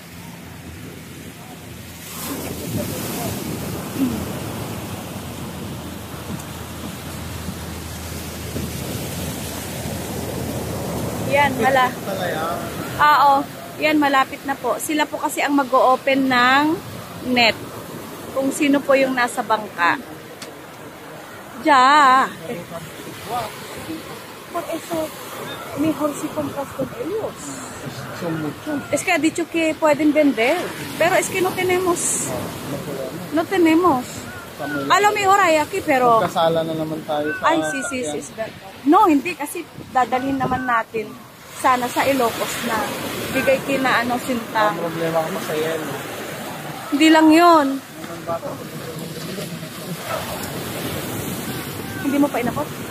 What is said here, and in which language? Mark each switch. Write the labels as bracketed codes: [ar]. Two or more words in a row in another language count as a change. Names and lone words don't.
[tl] Yan, yan, malapit na po. Sila po kasi ang mag-o-open ng net. Kung sino po yung nasa bangka. Ya. [es] Por eso, mejor si compras con ellos. Son muchos. Es que ha dicho que pueden vender. Pero es que no tenemos. No tenemos. A lo mejor hay aquí, pero... [tl] Kasala na naman tayo sa... Ay, sí. No, hindi. Kasi dadalhin naman natin sana sa Ilocos na. Bigay kina Sinta. Ang problema ko masaya. Hindi lang yun. Hindi mo pa inapot?